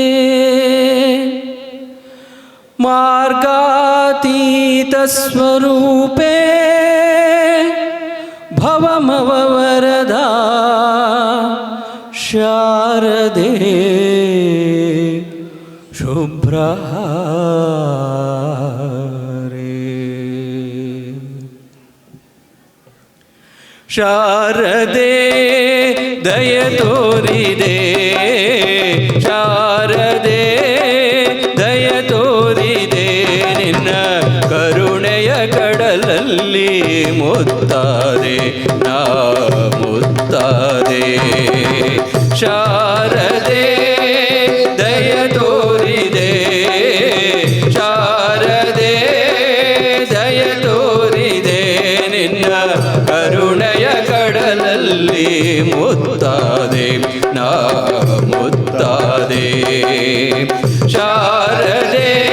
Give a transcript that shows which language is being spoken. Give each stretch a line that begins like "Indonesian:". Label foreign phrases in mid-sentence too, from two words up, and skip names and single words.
Sanskrit: मार्गातीतस्वरूपे भवमववरदा शारदे शुभ्रहारे
Kannada: ಶಾರದೆ ದಯ ತೋರಿದೆ ಶಾರದೆ ದಯ ತೋರಿದೆ ನಿನ್ನ ಕರುಣೆಯ ಕಡಲಲ್ಲಿ ಮುತ್ತಾರೆ ನಾ ಮುತ್ತಾರೆ ಶಾರದೆ ದಯ ತೋರಿದೆ ಶಾರದೆ ದಯ ತೋರಿದೆ ನಿನ್ನ ಕರುಣೆಯ ಕಡಲಲ್ಲಿ ಮುತ್ತಾರೆ ನಾ ಮುತ್ತಾರೆ ಶಾರದೆ